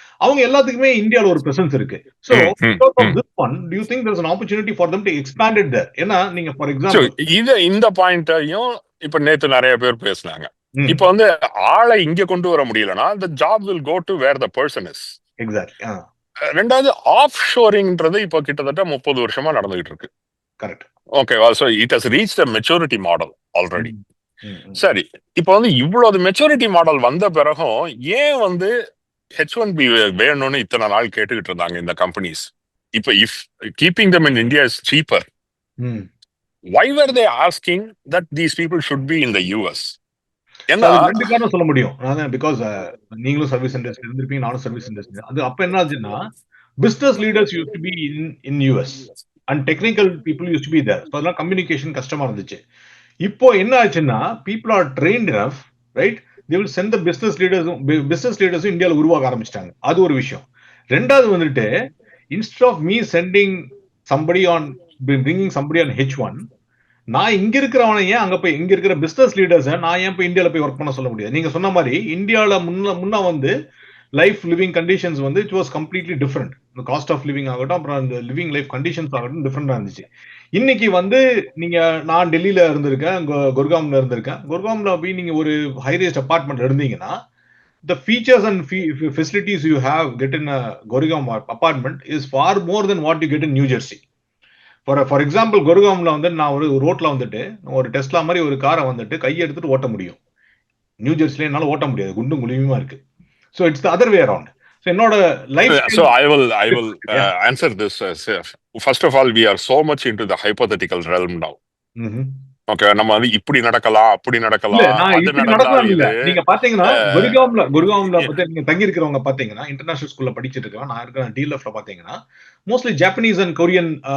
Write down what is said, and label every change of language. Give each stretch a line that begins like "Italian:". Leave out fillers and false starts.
Tamil: அவங்க எல்லாத்துக்குமே இந்தியால ஒரு பிரசன்ஸ் இருக்கு.
English: So because of this one, do you think there's an opportunity for them to expand it there?
Tamil: ஏன்னா நீங்க ஃபார் எக்ஸாம்பிள் இந்த பாயிண்டையும் இப்ப நேத்து நிறைய பேர் பேசினாங்க. இப்ப வந்து ஆளை இங்க கொண்டு வர முடியலன்னா
English: the job will go to where the person is. Exactly.
Tamil: ரெண்டாவது ஆஃப் ஷோரிங்ன்றது இப்ப கிட்டத்தட்ட 30 வருஷமா நடந்துகிட்டு இருக்கு.
English: Correct.
Tamil: ஓகேவா?
English: So it has reached a maturity model already.
Tamil: சரி, இப்ப வந்து இவ்வளவு மெச்சூரிட்டி மாடல் வந்த பிறகும் ஏன் வந்து H1B வேணும்னு இத்தனை நாள் கேட்டுக்கிட்டு இருந்தாங்க இந்த கம்பெனிஸ்? இப்ப
English: If keeping them in India is cheaper, why were they asking that these people should be in the US?
Tamil: என்ன ரெண்டு காரணம் சொல்ல முடியும்.
English: because
Tamil: நீங்களும் சர்வீஸ் இண்டஸ்ட்ரி இருந்திருப்பீங்க, நானும் சர்வீஸ் இண்டஸ்ட்ரி. அது அப்ப என்ன ஆச்சுன்னா,
English: Business leaders used to be in US and technical people used to be there.
Tamil: அதெல்லாம் கம்யூனிகேஷன் கஷ்டமா இருந்துச்சு. இப்போ என்ன ஆச்சுன்னா,
English: People are trained enough, right? They will send the
Tamil: business லீடர்ஸும் இந்தியாவில் உருவாக ஆரம்பிச்சிட்டாங்க. அது ஒரு விஷயம். ரெண்டாவது வந்துட்டு,
English: instead of me sending somebody on bringing somebody on H1,
Tamil: நான் இங்க இருக்கிறவனை ஏன் அங்க போய், இங்க இருக்கிற பிசினஸ் லீடர்ஸ் நான் ஏன் போய் இந்தியாவில் போய் ஒர்க் பண்ண சொல்ல முடியாது? நீங்க சொன்ன மாதிரி இந்தியாவில் முன்ன வந்து லைஃப் லிவிங் கண்டிஷன்ஸ் வந்து
English: It was completely different.
Tamil: இந்த காஸ்ட் ஆஃப் லிவிங் ஆகட்டும், அப்புறம் அந்த லிவிங் லைஃப் கண்டிஷன்ஸ் ஆகட்டும் டிஃப்ரெண்டா இருந்துச்சு. இன்னைக்கு வந்து நீங்க, நான் டெல்லியில இருந்திருக்கேன், குர்காம்ல இருந்திருக்கேன். குர்காம்ல போய் நீங்க ஒரு ஹை ரேஸ்ட் அபார்ட்மெண்ட் இருந்தீங்கன்னா,
English: the features and facilities you have get in a Gurgaon apartment is far more than what you get in New Jersey.
Tamil: For example, குர்காம்ல வந்து நான் ஒரு ரோட்ல வந்துட்டு ஒரு டெஸ்லா மாதிரி ஒரு காரை வந்துட்டு கையை எடுத்துட்டு ஓட்ட முடியும். நியூ ஜெர்சில என்னால ஓட்ட முடியாது, குண்டும் குழியுமா இருக்கு.
English: So it's the other way around.
Tamil: So என்னோட life.
English: So I will answer this. First of all, we are so much into the hypothetical realm now.
Tamil: Okay, நம்ம வந்து இப்படி நடக்கலாம், அப்படி நடக்கலாம், அது நடக்கலாம். இல்ல நீங்க பாத்தீங்கன்னா, குர்காம்ல பத்தி நீங்க தங்கி இருக்கிறவங்க பாத்தீங்கன்னா, இன்டர்நேஷனல் ஸ்கூல்ல படிச்சிட்டு இருக்கலாம். நான் இருக்கிற டிஎல்எஃப்ல பாத்தீங்கன்னா மோஸ்ட்லி ஜாப்பனீஸ் அண்ட் கொரியன்